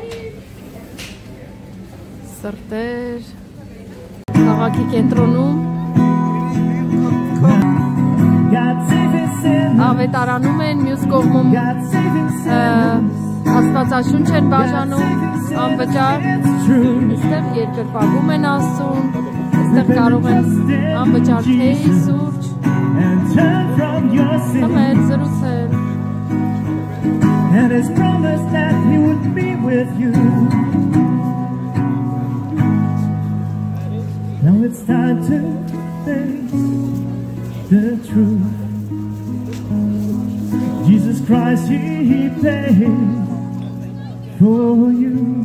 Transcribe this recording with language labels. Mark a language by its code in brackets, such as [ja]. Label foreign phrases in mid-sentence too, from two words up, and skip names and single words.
[hy] սրտեր, քաղաքի կենտրոնում, ավետարանում են, մյուս կողմում աստվածաշունչ են բաժանում, անվճար, այստեղ երկրպագում են Աստծուն, այստեղ կարող են անվճար թեյ, սուրճ, խմել, զրուցել։ [en] Now it's time to face the truth. Jesus Christ, He paid for you.